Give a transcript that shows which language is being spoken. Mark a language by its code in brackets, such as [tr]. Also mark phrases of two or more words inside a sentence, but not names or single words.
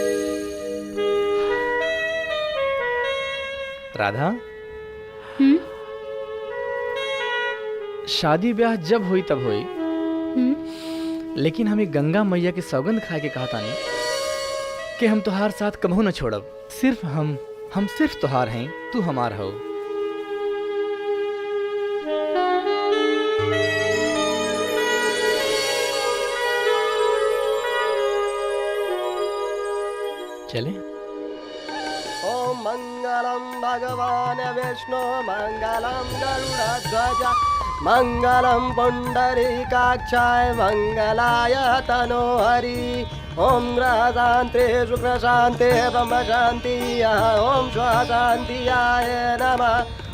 [bho] राधा, शादी ब्याह जब हुई तब हुई, लेकिन हमें गंगा मैया के सौगंध खाए के कहा तानी कि हम तुहार साथ कबहू न छोड़ब। सिर्फ हम सिर्फ तुहार हैं, तू हमार हो। चले। [sa] ओम मंगलम भगवान विष्णु मंगलम गरुड़ध्वज मंगलम पुंडरीकाक्षाय मंगलाय तनोहरि। ओम ग्रहशांति शुक्रशांति ब्रह्मशांति ओम स्वशांतियाय नमः।